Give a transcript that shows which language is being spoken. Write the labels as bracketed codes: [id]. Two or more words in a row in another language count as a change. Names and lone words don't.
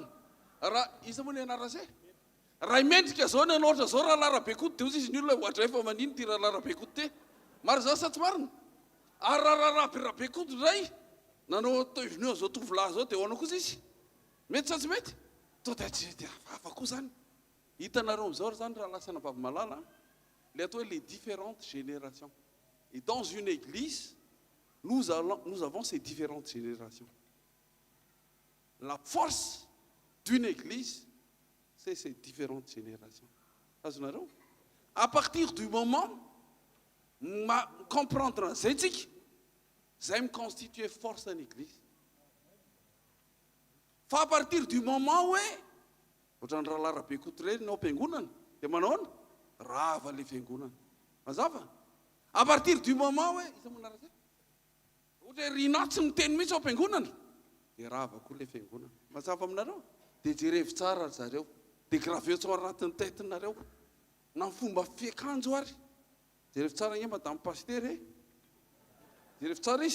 [mg] Raha iza moa ny anarana zay? Raha imendrika zao ny anao ohatra zao Ralarabe Kota dia ozy izy ny olona ohatra efa manino ty Ralarabe Kota ty. Marina sa tsy marina? Ary raha Ralarabe Kota indray nanao toiviny zao tovolahy zao dia hoanao kosa izy. Mety sa tsy mety? Tonga dia hafa koa zany. Hitanareo amin'izao zany raha lasana vavimalala le atao [fr] les différentes générations. Et dans une église, nous avons ces différentes générations. La force d'une église, c'est ces différentes générations. À partir du moment où comprendre l'éthique, j'aime constituer force en église. [mg] Fa [fr] à partir du moment où [mg] ohatran'ny Ralarabe Kota ireny no am-piangonana dia manao ana rava le fiangonana. Mazava? [fr] À partir du moment où [mg] iza moa anarana zay? Ohatra rina tsy miteny mihitsy ao am-piangonana dia rava koa le fiangonana. Mazava aminareo? Dia jerevi tsara zareo. Dia graveo tsao anatin'ny tetinareo. Na ny fomba fiakanjo ary. Jerevi tsara nge [fr] madame pasteur [mg] jerevi tsara izy.